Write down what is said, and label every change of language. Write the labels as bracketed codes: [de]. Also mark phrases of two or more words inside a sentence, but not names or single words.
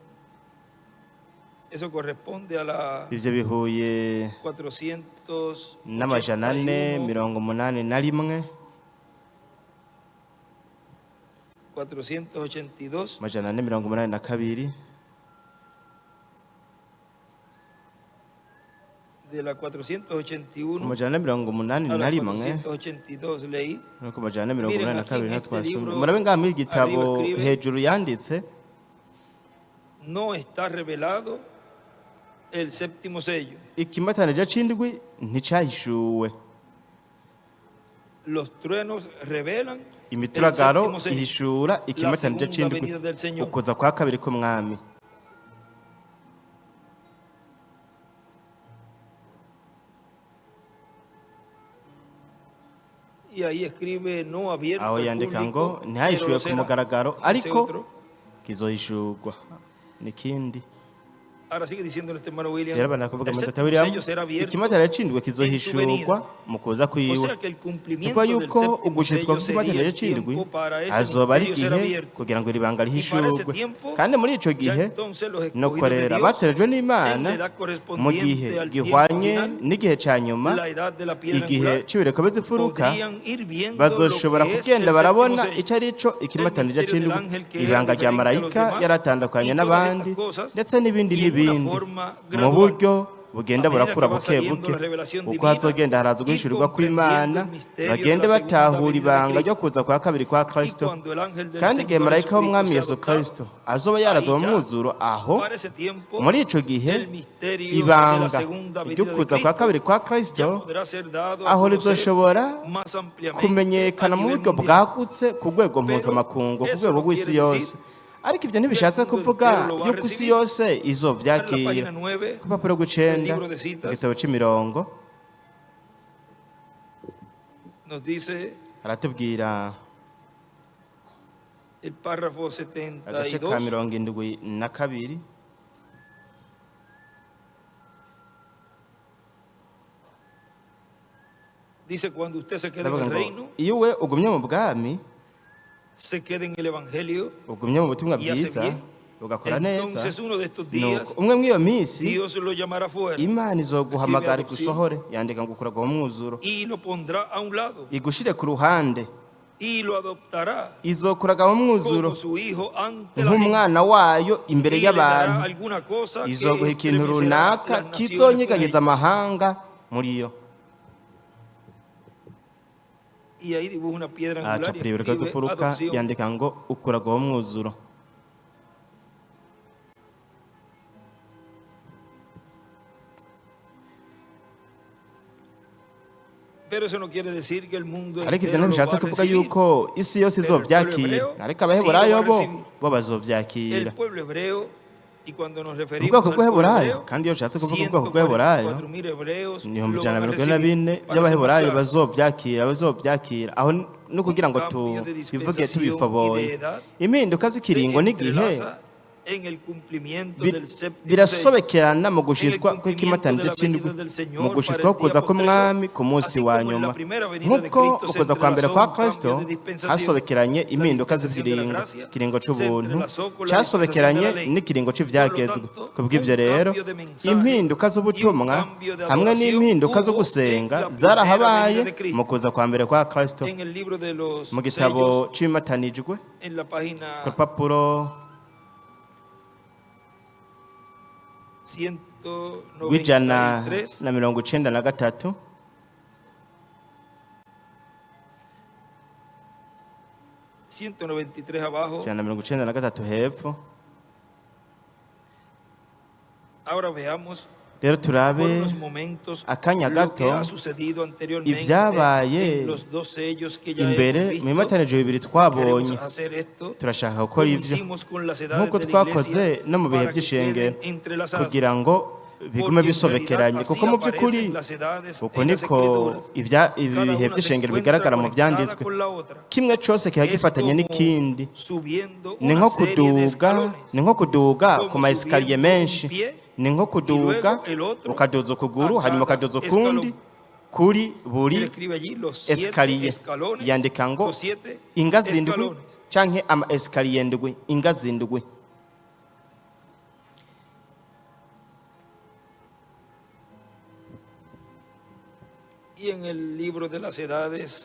[rn] Ivyo bihuye n'amajana 481 amajana 482 [es] de la 481 [rn] ku majana na mirongo umunani [es] a [rn] na [es] la [rn] rimwe [es] 482 leí. [rn] no ku majana na mirongo [es] Miren, [rn] inani na [es] aquí [rn] kabiri [es] en [rn] na [es] este [rn] twasomye [es] libro, [rn] murabe ngaha muri igitabo [es] arriba escribe, [rn] hejuru yanditse [es] no está revelado el séptimo sello. [rn] ikimatanije c'indwi nticahishuwe. [es] Los truenos revelan el [rn] imituragaro [es] séptimo sello, [rn] ihishura [es] la [rn] ikimatanije [es] segunda [rn] c'indwi [es] venida del Señor. [rn] ukuza kwa kabiri k'umwami. [es] Y ahí escribe no abierto [rn] aho [es] al [rn] yandika ngo [es] público, pero [rn] ntihahishuwe [es] lo [rn] ku [es] será. [rn] mugaragaro [es] Ese [rn] ariko [es] otro. [rn] kizohishurwa n'ikindi. [es] Ahora sigue diciendo este hermano William, [rn] rero banakuvuga [es] el [rn] mu [es] séptimo William sello será abierto [rn] ikimatanije c'indwi [es] en su [rn] kizohishurwa [es] venida. [rn] mu kuza [es] O [rn] kwiwe. [es] sea que el cumplimiento [rn] Kuko [es] del [rn] yuko [es] séptimo [rn] ugushitswa [es] sello sería [rn] kw'ikimatanije [es] el [rn] c'indwi [es] tiempo para ese [rn] hazoba ari [es] misterio ser [rn] igihe [es] abierto. [rn] kugira ngo iri banga [es] Y para ese [rn] rihishurwe, [es] tiempo, [rn] kandi muri ico [es] ya [rn] gihe [es] entonces los [rn] no [es] escogidos de [rn] korera [es] Dios, [rn] baterejwe [es] en [rn] n'Imana [es] la edad [rn] mu [es] correspondiente [rn] gihe [es] al tiempo [rn] gihwanye [es] final, [rn] n'igihe ca nyuma, [es] la edad de la piedra [rn] igihe [es] angular, [rn] c'ibireko bizifuruka, [es] podrían ir viendo [rn] bazoshobora [es] lo que es [rn] kugenda [es] el [rn] barabona [es] séptimo [rn] ico ari co ikimatanije [es] misterio del [rn] c'indwi, [es] ángel que [rn] ibanga [es] era [rn] rya [es] diferente a los [rn] marayika [es] demás, [rn] yaratandukanye [es] y todas [rn] n'abandi, [es] estas cosas, [rn] ndetse n'ibindi [es] y en una [rn] n'ibindi [es] forma [rn] mu [es] gradual. [rn] buryo bugenda [es] A medida [rn] burakura [es] que va [rn] buke [es] saliendo [rn] buke [es] la revelación [rn] uko [es] divina, [rn] hazogenda haraza guhishurirwa [es] y comprendiendo [rn] kw'Imana, [es] el misterio [rn] bagende [es] de la segunda [rn] batahura [es] venida de [rn] ibanga ryo [es] Cristo. [rn] kuza kwa kabiri kwa [es] Y [rn] Kristo. [es] cuando el ángel del [rn] Kandi igihe [es] Señor [rn] marayika w'umwami [es] Jesucristo [rn] Yesu [es] sea adoptado, [rn] Kristo azoba yaraza mu [es] ahí ya, [rn] mwuzuro, aho [es] para ese tiempo, [rn] muri ico gihe [es] el misterio de la [rn] ibanga [es] segunda [rn] ryo [es] venida de [rn] kuza kwa [es] Cristo [rn] kabiri kwa [es] ya [rn] Kristo [es] podrá ser dado a [rn] aho [es] conocer [rn] rizoshobora [es] más ampliamente [rn] kumenyekana [es] a [rn] mu [es] nivel [rn] buryo [es] mundial. [rn] bwagutse ku rwego mpuzamakungu, ku [es] eso [rn] rwego [es] no [rn] rw'isi [es] quiere [rn] yose. Ariko ibyo ntibishatse kuvuga yuko isi yose izovyakira. Ku rupapuro rw'icenda mu gitabo c'imirongo [es] Nos dice [rn] aratubwira [es] el párrafo [rn] agace ka [es] 72, [rn] mirongo indwi na kabiri, [es] dice cuando usted se quede en [rn] ndavuga [es] el [rn] ngo [es] reino, [rn] iyo we ugumye mu bwami, [es] se quede en el evangelio, [rn] ugumye mu butumwa [es] y hace [rn] bwiza, [es] bien, [rn] ugakora neza, [es] entonces uno de estos días [rn] nuko umwe mw'iyo minsi [es] Dios lo llamará fuera [rn] Imana izoguhamagara [es] Escribe [rn] igusohore, yandika ngo ukuragwa mu mwuzuro, [es] y lo pondrá a un lado [rn] igushire ku ruhande, [es] y lo adoptará [rn] izokuraga mu mwuzuro [es] como su hijo ante la gente, [rn] nk'umwana wayo imbere [es] y le dará [rn] y'abantu, [es] alguna cosa que [rn] izoguha ikintu [es] estremecerá [rn] runaka [es] las naciones [rn] kizonyeganyiza [es] con ella. [rn] amahanga muri yo. [es] Y ahí dibuja una piedra angular y [rn] acapura ibiriko [es] escribe [rn] zifuruka, [es] adopción. [rn] yandika ngo ukuragwa mu mwuzuro. [es] Pero eso no quiere decir que el mundo [rn] Ariko ivyo [es] entero lo va [rn] ntibishatse [es] a [rn] kuvuga [es] recibir. [rn] yuko isi yose [es] Pero el pueblo [rn] izovyakira, [es] hebreo [rn] ariko abaheburayo [es] sí lo va a [rn] bo [es] recibir. [rn] bazovyakira. [es] El pueblo hebreo, y cuando nos referimos [rn] ubwoko [es] al pueblo [rn] bw'Eheburayo, [es] hebreo, [rn] kandi iyo ushatse kuvuga ubwoko bw'Eheburayo [es] 144,000 hebreos [rn] ibihumbi [es] lo [rn] ijana [es] van [rn] na [es] a [rn] mirongo ine na bine [es] recibir. Para ser [rn] by'Abaheburayo [es] más claro, [rn] bazovyakira. Aho ni kugira ngo [es] cambio de [rn] tubivuge [es] dispensación y [rn] tubifoboye. [es] de edad [rn] Impinduka z'ikiringo [es] se [rn] n'igihe [es] entrelaza en el cumplimiento del séptimo sello, [rn] birasobekerana mu [es] en el [rn] gushitswa [es] cumplimiento [rn] kw'ikimatanije [es] de la [rn] c'indwi, [es] venida del [rn] mu [es] Señor [rn] gushitswa [es] para el día [rn] kuza k'umwami [es] postrero, [rn] ku munsi [es] así [rn] wa [es] como en [rn] nyuma. [es] la primera venida de [rn] Nk'uko [es] Cristo se [rn] ukuza kwa mbere [es] entrelazó [rn] kwa [es] un cambio [rn] Kristo [es] de dispensación, [rn] hasobekeranye [es] la [rn] impinduka [es] dispensación de la [rn] z'ikiringo, [es] gracia [rn] ikiringo [es] se [rn] c'ubuntu [es] entrelazó con la [rn] casobekeranye [es] dispensación de la ley. [rn] n'ikiringo [es] Por lo [rn] c'ivyagezwe. [es] tanto, [rn] Kubw'ivyo [es] un [rn] rero [es] cambio de mensaje [rn] impinduka [es] y un [rn] z'ubutumwa [es] cambio de [rn] hamwe [es] adoración [rn] n'impinduka zo [es] hubo [rn] gusenga [es] en la [rn] zarahabaye [es] primera venida de Cristo. [rn] mu kuza kwa mbere kwa Kristo. En el libro de los Mu gitabo [es] sellos, [rn] c'ibimatanijwe [es] en la página [rn] ku rupapuro rw'ijana [es] 193, [rn] na mirongo icenda na gatatu, [es] abajo. [rn] ijana na mirongo icenda na gatatu hepfo. [es] Ahora veamos [rn] Rero [es] por [rn] turabe [es] unos momentos [rn] akanya [es] lo que [rn] gato [es] ha sucedido anteriormente [rn] ibyabaye [es] en los dos sellos que ya hemos [rn] imbere mu [es] visto. [rn] bimatanijwe bibiri twabonye. [es] Queremos hacer esto [rn] Turashaka gukora [es] como [rn] ivyo [es] hicimos con las edades [rn] nk'uko [es] de la [rn] twakoze [es] iglesia [rn] no mu bihe [es] para que [rn] by'ishengero, [es] queden entrelazadas. [rn] kugira ngo bigume [es] Porque en [rn] bisobekeranye, [es] realidad [rn] kuko [es] así [rn] mu by'ukuri [es] aparecen las edades [rn] uko [es] en las [rn] niko [es] Escrituras. [rn] ibi [es] Cada [rn] bihe [es] una se [rn] by'ishengero [es] encuentra [rn] bigaragara mu [es] conectada [rn] byanditswe, [es] con la otra. [rn] kimwe cose kiba [es] Es [rn] gifatanye [es] como [rn] n'ikindi. [es] subiendo [rn] Ni [es] una [rn] nko [es] serie de [rn] kuduga [es] escalones. [rn] ni nko kuduga [es] Como [rn] ku ma esikariye [es] subiendo un [rn] menshi, [es] pie, [rn] ni nko kuduga [es] y luego el otro [rn] ukaduza ukuguru [es] a [rn] hanyuma [es] cada [rn] ukaduza ukundi [es] escalón. [rn] kuri [es] Él [rn] buri [es] escribe allí los 7 [rn] esikariye, [es] escalones, [rn] yandika ngo [es] los 7 [rn] ingazi ndwi [es] escalones. [rn] canke ama esikariye ndwi, ingazi ndwi. [es] Y en el libro de las edades,